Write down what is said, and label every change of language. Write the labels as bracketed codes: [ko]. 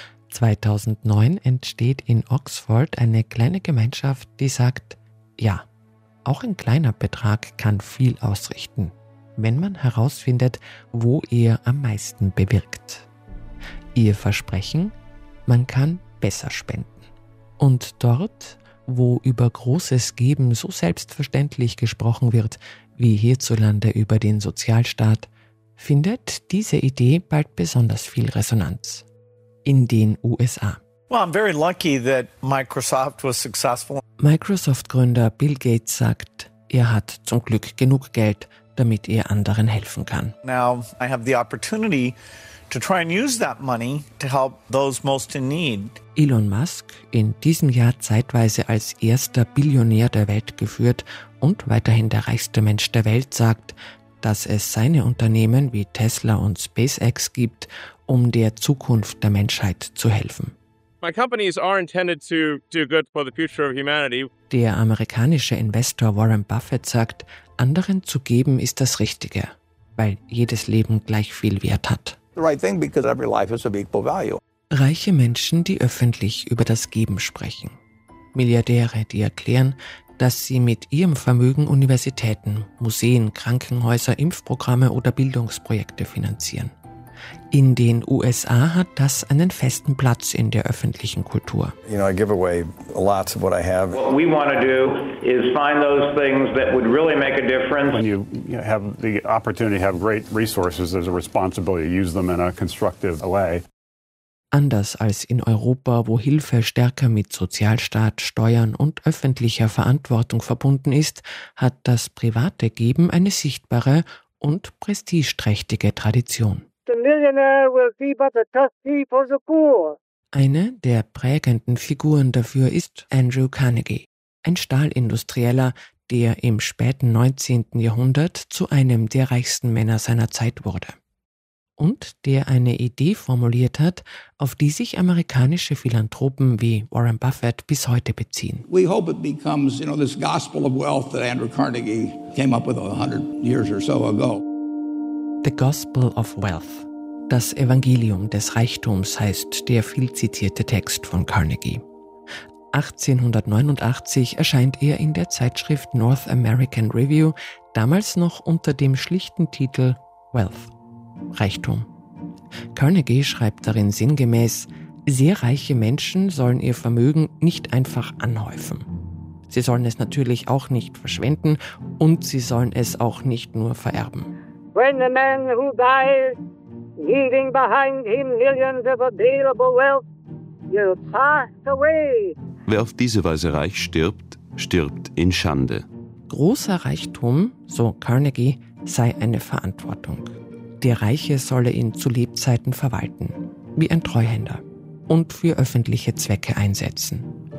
[de] 2009 entsteht in Oxford eine kleine Gemeinschaft, die sagt: Ja, auch ein kleiner Betrag kann viel ausrichten, Wenn man herausfindet, wo er am meisten bewirkt. Ihr Versprechen? Man kann besser spenden. Und dort, wo über großes Geben so selbstverständlich gesprochen wird, wie hierzulande über den Sozialstaat, findet diese Idee bald besonders viel Resonanz. In den USA. [en] Well, I'm very lucky that Microsoft was successful. [de] Microsoft-Gründer Bill Gates sagt, er hat zum Glück genug Geld, damit er anderen helfen kann. [en] Now I have the opportunity to try and use that money to help those most in need. [de] Elon Musk, in diesem Jahr zeitweise als erster Billionär der Welt geführt und weiterhin der reichste Mensch der Welt, sagt, dass es seine Unternehmen wie Tesla und SpaceX gibt, um der Zukunft der Menschheit zu helfen. [en] My companies are intended to do good for the future of humanity. [de] Der amerikanische Investor Warren Buffett sagt, anderen zu geben ist das Richtige, weil jedes Leben gleich viel Wert hat. [en] The right thing, because every life is of equal value. [de] Reiche Menschen, die öffentlich über das Geben sprechen. Milliardäre, die erklären, dass sie mit ihrem Vermögen Universitäten, Museen, Krankenhäuser, Impfprogramme oder Bildungsprojekte finanzieren. In den USA hat das einen festen Platz in der öffentlichen Kultur. [en] You know, I give away lots of what I have. What we want to do is find those things that would really make a difference. When you have the opportunity to have great resources, there's a responsibility to use them in a constructive way. [de] Anders als in Europa, wo Hilfe stärker mit Sozialstaat, Steuern und öffentlicher Verantwortung verbunden ist, hat das private Geben eine sichtbare und prestigeträchtige Tradition. [en] The millionaire will be but a trustee for the poor. [de] Eine der prägenden Figuren dafür ist Andrew Carnegie, ein Stahlindustrieller, der im späten 19. Jahrhundert zu einem der reichsten Männer seiner Zeit wurde und der eine Idee formuliert hat, auf die sich amerikanische Philanthropen wie Warren Buffett bis heute beziehen. [en] We hope it becomes, you know, this gospel of wealth that Andrew Carnegie came up with 100 years or so ago. [de] The Gospel of Wealth, das Evangelium des Reichtums, heißt der viel zitierte Text von Carnegie. 1889 erscheint er in der Zeitschrift North American Review, damals noch unter dem schlichten Titel Wealth, Reichtum. Carnegie schreibt darin sinngemäß: Sehr reiche Menschen sollen ihr Vermögen nicht einfach anhäufen. Sie sollen es natürlich auch nicht verschwenden und sie sollen es auch nicht nur vererben. [en] When the man who dies, leaving behind him millions of available wealth, will pass away. [de] Wer auf diese Weise reich stirbt, stirbt in Schande. Großer Reichtum, so Carnegie, sei eine Verantwortung. der Reiche solle ihn zu Lebzeiten verwalten, wie ein Treuhänder, und für öffentliche Zwecke einsetzen.